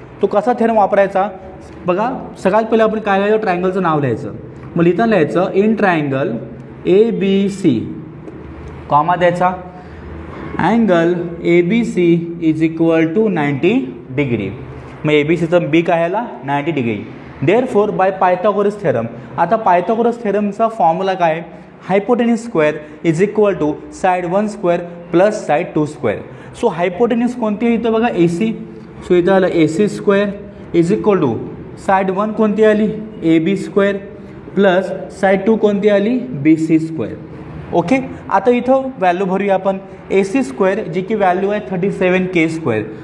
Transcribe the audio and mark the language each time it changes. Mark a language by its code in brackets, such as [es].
[mr] तो कसा थेरम वापरायचा बघा, सगळ्यात पहिले आपण काय लिहायचं, ट्रायंगलचं नाव लिहायचं। मग लिहिताना लिहायचं [en] in triangle ABC, [mr] कॉमा द्यायचा, [en] Angle ABC is equal to 90 degree. [mr] मग ABCचं बी काय आला, 90 degree. [en] therefore by Pythagoras theorem, [mr] आता पायथागोरस थेरमचा फॉर्म्युला काय, [en] Hypotenuse square is equal to side 1 square plus side 2 square. [mr] So हायपोटेन्यूस कोणती आहे इथं बघा, AC। सो इथं आलं AC square is equal to side 1 कोणती आली, AB स्क्वेअर प्लस साइड 2 कोणती आली, BC स्क्वेअर, ओके। आता इथं व्हॅल्यू भरूया आपण, AC स्क्वेअर जी की व्हॅल्यू आहे 37K स्क्वेअर।